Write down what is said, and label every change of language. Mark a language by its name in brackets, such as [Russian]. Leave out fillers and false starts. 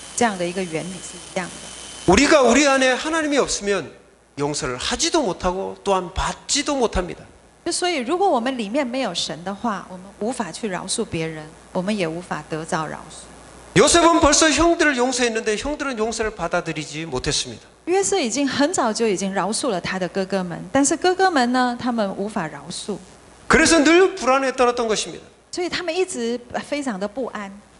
[Chinese] 这样的一个原理是一样的。 [Korean] 우리가 우리 안에 하나님이 없으면 용서를 하지도 못하고 또한 받지도 못합니다. [Chinese] 所以，如果我们里面没有神的话，我们无法去饶恕别人，我们也无法得到饶恕。 [Korean] 요셉은 벌써 형들을 용서했는데 형들은 용서를 받아들이지 못했습니다. [Chinese] 约瑟已经很早就已经饶恕了他的哥哥们，但是哥哥们呢，他们无法饶恕， [Korean] 그래서 늘 불안에 떨었던 것입니다. [Chinese] 所以他们一直非常的不安。